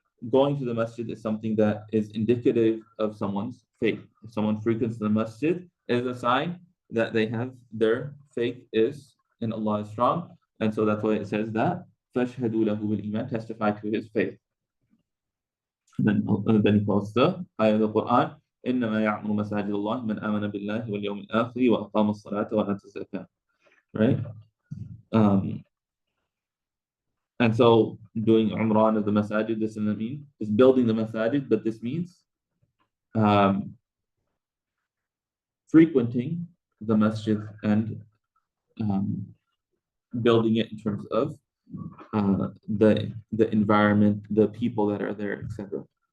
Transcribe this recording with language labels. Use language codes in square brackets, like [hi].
[en] going to the masjid is something that is indicative of someone's faith. If someone frequents the masjid, it is a sign that they have their faith is in Allah is strong. And so that's why it says that [ar] فَاشْهَدُوا لَهُ بِالْإِيمَانِ, [en] testify to his faith. Then he quotes the ayah of the Quran, [ar] إِنَّمَا يَعْمُرُ مَسَاجِدَ اللَّهِ مَنْ آمَنَ بِاللَّهِ وَالْيَوْمِ الْآخِرِ وَأَقَامَ الصَّلَاةَ وَآتَى الزَّكَاةَ. [en] Right? And so doing Umrah of the masajid, this doesn't mean is building the masajid, but this means frequenting the masjid and building it in terms of the environment, the people that are there, etc.